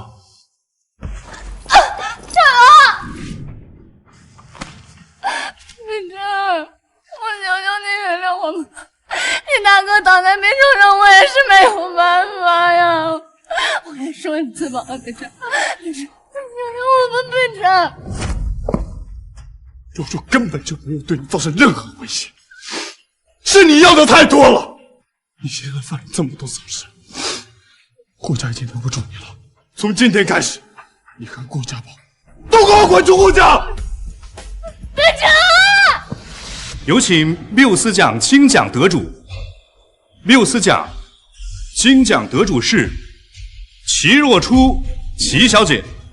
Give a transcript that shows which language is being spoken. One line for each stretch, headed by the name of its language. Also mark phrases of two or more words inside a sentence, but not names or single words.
Chinese: 你大哥倒在病床上，我也是沒有辦法呀。我也說一次吧，北辰，你讓我們北辰。若初根本就沒有對你造成任何威脅，是你要的太多了。你現在犯了這麼多錯事，顧家已經留不住你了。從今天開始，你和顧家寶都給我滾出顧家！北辰。有請繆斯獎金獎得主。繆斯獎金獎得主是齊若初，齊小姐。